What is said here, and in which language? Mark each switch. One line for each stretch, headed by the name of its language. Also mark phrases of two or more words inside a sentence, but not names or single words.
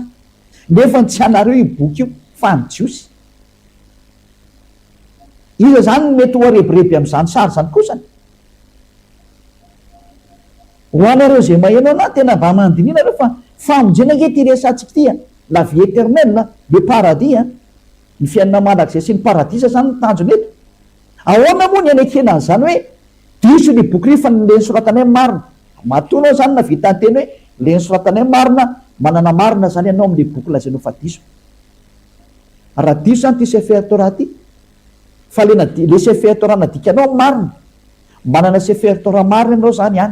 Malagasy: Nefa tsy anareo io boky io fa ny Jiosy. Iza zany mety ho areboreby amin'izany sary zany kosa. Ho anareo zay maheno ana tena mba mandinina fa famonjena nge ty resantsika ity
French: la vie éternelle, le paradis,
Malagasy: ny fiainana mandrakizay sy ny paradisa zany ny tanjony eto. Ahoana moa ny anekena an'izany hoe diso ny boky fa le nisoratanay marina. Matoa zany na vita ny teny hoe le nisoratanay marina, manana marina zany ianao amin'le boky lazainao fa diso. Raha diso zany ty sefer Torah ty, fa le sefer Torah nadikanao marina, manana sefer Torah marina ianao zany ihany.